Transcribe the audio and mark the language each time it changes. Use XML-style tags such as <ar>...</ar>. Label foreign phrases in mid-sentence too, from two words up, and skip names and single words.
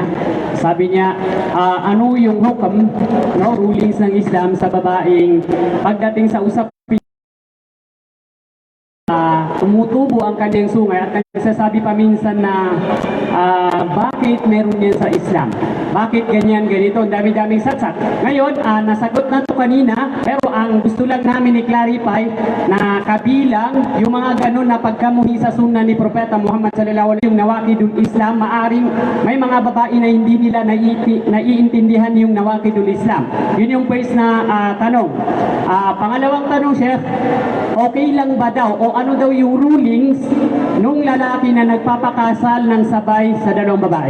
<tl>Sabi niya, ano yung hukam, no, rulings ng Islam sa babaeng pagdating sa usapin, tumutubo ang kanyang sungay at nagsasabi pa minsan na bakit meron yan sa Islam? Bakit ganyan, ganito? Ang dami-daming satsak. Ngayon, nasagot na to kanina, pero ang gusto lang namin i-clarify na kabilang yung mga ganun na pagkamuhi sa sunna ni Propeta Muhammad</tl> <ar>صلى الله عليه وسلم,</ar> <tl>yung</tl> <ar>نواقض الإسلام,</ar> <tl>maaring may mga babae na hindi nila naiintindihan yung</tl> <ar>نواقض الإسلام.</ar> <tl>Yun yung first na tanong. Pangalawang tanong, Chef, okay lang ba daw o ano daw yung rulings nung lalaki na nagpapakasal ng sabay sa dalawang babae?</tl>